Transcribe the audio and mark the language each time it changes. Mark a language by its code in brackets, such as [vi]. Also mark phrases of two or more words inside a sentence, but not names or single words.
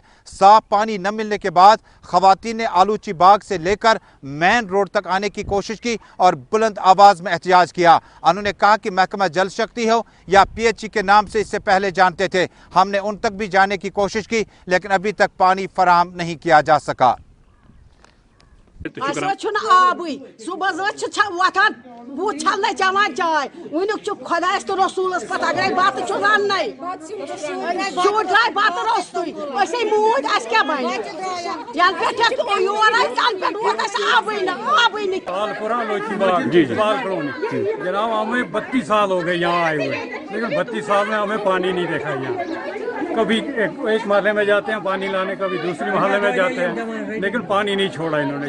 [ur] صاف پانی نہ ملنے کے بعد خواتین نے آلوچی باغ سے لے کر مین روڈ تک آنے کی کوشش کی اور بلند آواز میں احتجاج کیا. انہوں نے کہا کہ محکمہ جل شکتی ہو یا PHE کے نام سے اس سے پہلے جانتے تھے، ہم نے ان تک بھی جانے کی کوشش کی لیکن ابھی تک پانی فراہم نہیں کیا جا سکا. [ks] सुबह वथान बूथ छलने चवान चाय वुक खुदास तो रसूलस पत अगर बत रान शूर द्राय बत रोस्तुई मूद क्या बन [ur] جناب ہمیں 32 سال ہو گئے یہاں آئے ہوئے، لیکن 32 سال میں ہمیں پانی نہیں دیکھا یہاں. کبھی ایک محلے میں جاتے ہیں پانی لانے، کبھی دوسری محلے میں جاتے ہیں، لیکن پانی نہیں چھوڑا انہوں نے.